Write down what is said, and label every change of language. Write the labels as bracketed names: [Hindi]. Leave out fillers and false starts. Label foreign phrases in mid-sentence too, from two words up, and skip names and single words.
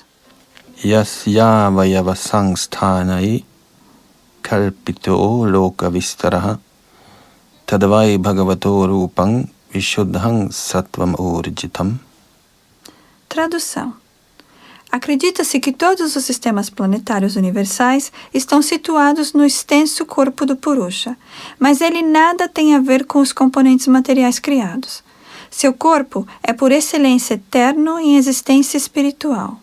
[Sanskrit] यस्य वयव संस्थानै कल्पितो लोक विस्तरः तद्वै भगवतो रूपं विशुद्धं सत्त्वम् ऊर्जितम्. [Portuguese] Tradução. Acredita-se que todos os sistemas planetários universais estão situados no extenso corpo do Purusha, mas ele nada tem a ver com os componentes materiais criados. Seu corpo é por excelência eterno em existência espiritual.